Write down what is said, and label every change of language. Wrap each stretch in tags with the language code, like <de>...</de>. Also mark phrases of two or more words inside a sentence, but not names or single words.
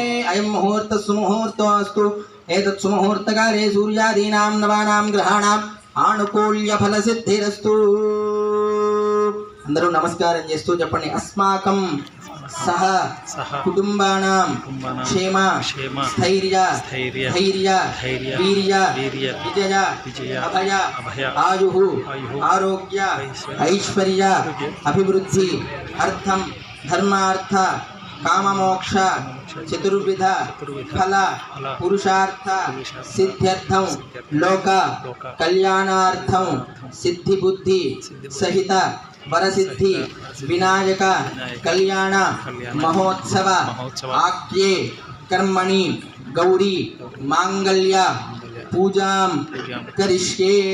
<sa>अयं मुहूर्त सुमुहूर्तोऽस्तु एतत् सुमुहूर्त काले सूर्यादीनां नवानां ग्रहाणां आनुकूल्य फल सिद्धिरस्तु।</sa> <te>అందరూ నమస్కారం చేస్తూ చెప్పండి</te> <sa>अस्माकं सह कुटुंबानां क्षेम स्थैर्य धैर्य वीर्य विजय अभय आयुः आरोग्य ऐश्वर्य अभिवृद्धि अर्थं धर्मार्थ काममोक्ष चतुर्विध फल पुरुषार्थ सिद्ध्यर्थं लोक कल्याणार्थं सिद्धि बुद्धि सहित वरसिद्धि विनायक कल्याण महोत्सव आख्ये कर्मणि गौरी मांगल्य पूजां करिष्ये।</sa>